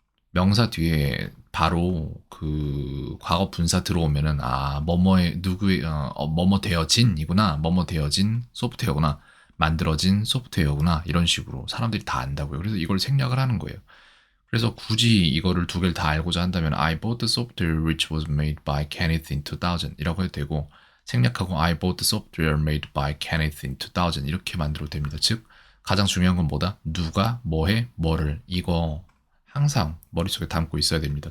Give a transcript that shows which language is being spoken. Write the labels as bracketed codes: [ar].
[ko] 명사 뒤에 바로 그 과거 분사 들어오면은 뭐뭐의 누구의 뭐뭐 되어진이구나, 뭐뭐 되어진 소프트웨어구나, 만들어진 소프트웨어구나 이런 식으로 사람들이 다 안다고요. 그래서 이걸 생략을 하는 거예요. 그래서 굳이 이거를 두 개를 다 알고자 한다면 [en] I bought the software which was made by Kenneth in 2000 [ko] 이라고 해도 되고 생략하고 [en] I bought the software made by Kenneth in 2000 [ko] 이렇게 만들어도 됩니다. 즉 가장 중요한 건 뭐다? 누가 뭐해 뭐를 이거 항상 머릿속에 담고 있어야 됩니다.